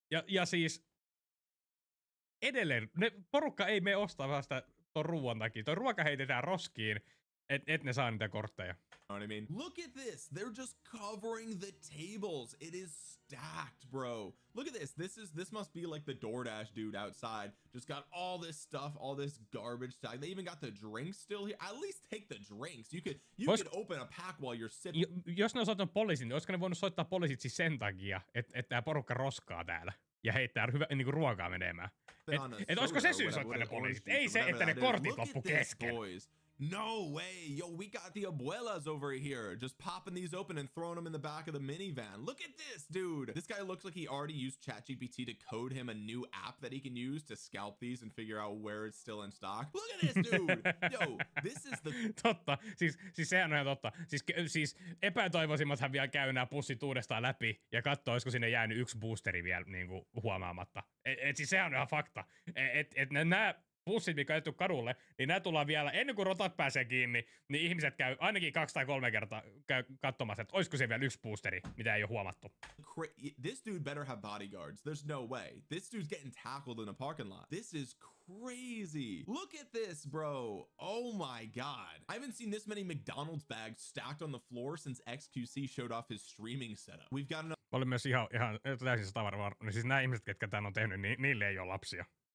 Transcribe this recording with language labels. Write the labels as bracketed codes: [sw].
[fi] Ja siis edelleen, porukka ei mene ostaa vasta ton ruoan takia. Toi ruoka heitetään roskiin, et ne saa niitä kortteja. [en] Know what I mean? Look at this. They're just covering the tables. It is stacked, bro. Look at this. This must be like the DoorDash dude outside. Just got all this stuff, all this garbage stuff. They even got the drinks still here. At least take the drinks. You could open a pack while you're sipping. [fi] Jos ne on soittanut poliisin, niin olisiko ne voinut soittaa poliisit siis sen takia, että tää porukka roskaa täällä ja heittää niinku ruokaa menemään. Et olisiko se syy soittaa ne poliisit? Ei se, että ne kortit loppu kesken. [en] No way. Yo, we got the abuelas over here just popping these open and throwing them in the back of the minivan. Look at this, dude. This guy looks like he already used ChatGPT to code him a new app that he can use to scalp these and figure out where it's still in stock. Look at this, dude. Yo, this is the... [fi] Totta. Siis sehän on ihan totta. Siis epätoivoisimmathan vielä käy nämä pussit uudestaan läpi ja katsoo, olisiko sinne jäänyt yksi boosteri vielä niinku huomaamatta. Siis sehän on ihan fakta. Nämä bussit, mikä on jätetty kadulle, niin nämä tullaan vielä, ennen kuin rotat pääsee kiinni, niin ihmiset käy ainakin 2 tai 3 kertaa katsomassa, että olisiko se vielä yksi boosteri, mitä ei ole huomattu. [en] This dude better have bodyguards. There's no way. This dude's getting tackled in a parking lot. This is crazy. Look at this, bro. Oh my god. I haven't seen this many McDonald's bags stacked on the floor since XQC showed off his streaming setup. We've got enough. [fi] Mä olin myös ihan täysin varma. Siis nämä ihmiset, ketkä tän on tehnyt, niin niille ei ole lapsia.